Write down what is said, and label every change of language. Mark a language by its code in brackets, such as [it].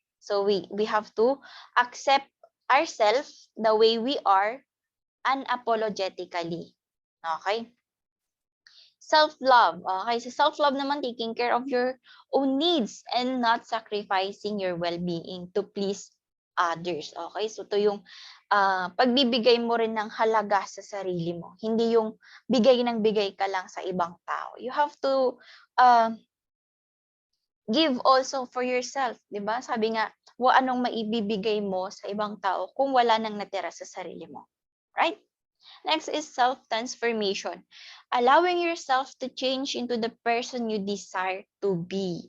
[en] So we have to accept ourselves the way we are unapologetically. Okay? Self-love. Okay, so self-love naman, taking care of your own needs and not sacrificing your well-being to please others. [tl] Okay, so ito yung pagbibigay mo rin ng halaga sa sarili mo. Hindi yung bigay ng bigay ka lang sa ibang tao. [en] You have to give also for yourself, [tl] 'di ba? Sabi nga, anong maibibigay mo sa ibang tao kung wala nang natira sa sarili mo. [en] Right? Next is self-transformation. Allowing yourself to change into the person you desire to be.